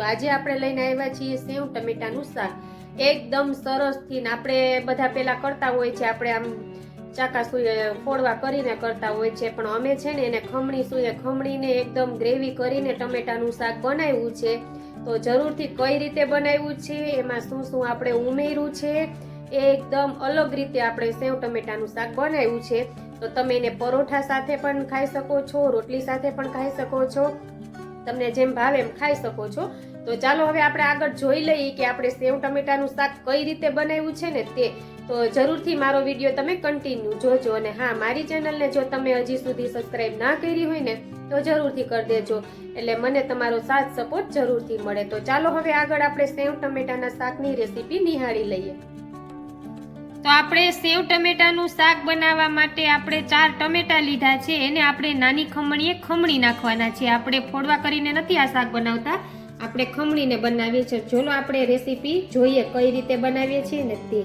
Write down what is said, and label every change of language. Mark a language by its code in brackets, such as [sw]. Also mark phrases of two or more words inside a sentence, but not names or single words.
[gu] આજે આપણે લઈને આવ્યા છીએ સેવ ટમેટાનું શાક। એકદમ સરસ થી આપણે બધા પેલા કરતા હોય છે, આપણે આમ ચાકા સુએ ફોડવા કરીને કરતા હોય છે, પણ અમે છે ને એને ખમણી સુએ ખમણીને એકદમ ગ્રેવી કરીને ટમેટાનું શાક બનાવ્યું છે। તો જરૂરથી કઈ રીતે બનાવ્યું છે, એમાં શું શું આપણે ઉમેર્યું છે, એકદમ અલગ રીતે આપણે સેવ ટમેટાનું શાક બનાવ્યું છે। તો તમે એને પરોઠા સાથે પણ ખાઈ શકો છો, રોટલી સાથે પણ ખાઈ શકો છો, તમને જેમ ભાવે એમ ખાઈ શકો છો। તો ચાલો હવે આપણે આગળ જોઈ લઈએ કે આપણે સેવ ટમેટાનું શાક કઈ રીતે બનાવ્યું છે ને તે। તો જરૂરથી મારો વિડિયો તમે કન્ટિન્યૂ જોજો। અને હા, મારી ચેનલને જો તમે હજી સુધી સબ્સ્ક્રાઇબ ના કરી હોય ને તો જરૂરથી કર દેજો, એટલે મને તમારો સાથ સપોર્ટ જરૂરથી મળે। તો ચાલો હવે આગળ આપણે સેવ ટમેટાના શાકની રેસીપી નિહાળી લઈએ। તો આપણે સેવ ટમેટાનું શાક બનાવવા માટે આપણે 4 ટમેટા લીધા છે, એને આપણે નાની ખમણીએ ખમણી નાખવાના છે। આપણે ફોડવા કરીને નથી આ શાક બનાવતા, આપણે ખમણીને બનાવીએ છે। ચલો આપણે રેસીપી જોઈએ કઈ રીતે બનાવીએ છીએ ને તે।